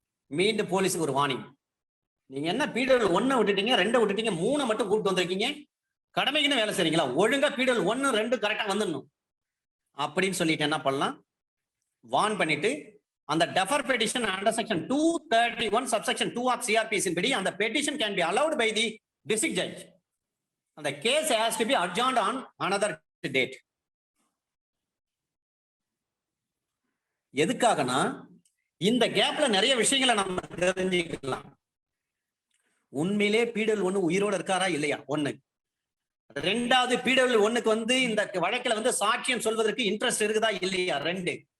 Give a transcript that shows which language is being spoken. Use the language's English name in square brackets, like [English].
[Tamil] மீண்டும் போலீஸுக்கு ஒரு வார்னிங், நீங்க என்ன PW 1 விட்டுட்டீங்க, 2 விட்டுட்டீங்க, 3 மட்டும் கூப்பிட்டு வந்திருக்கீங்க, கடமைக்குன்னு வேலை செய்றீங்களா? ஒழுங்கா PW 1 2 கரெக்டா வந்துடணும் அப்படின்னு சொல்லிட்டு என்ன பண்ணலாம், வார்ன் பண்ணிட்டு அந்த defer petition [English] under section 231 subsection 2 of CRPC [Tamil] படி அந்த [English] Petition can be allowed by the district judge. [Tamil] அந்த case [English] has to be adjourned on another date. [Tamil] எதுக்காகனா இந்த கேப்ல நிறைய விஷயங்களை நம்ம தெரிஞ்சுக்கலாம். உண்மையிலே பீடல் ஒண்ணு உயிரோட இருக்காரா இல்லையா, ஒண்ணு. ரெண்டாவது, பீடல் ஒண்ணுக்கு வந்து இந்த வழக்கில் வந்து சாட்சியம் சொல்வதற்கு இன்ட்ரெஸ்ட் இருக்குதா இல்லையா, ரெண்டு.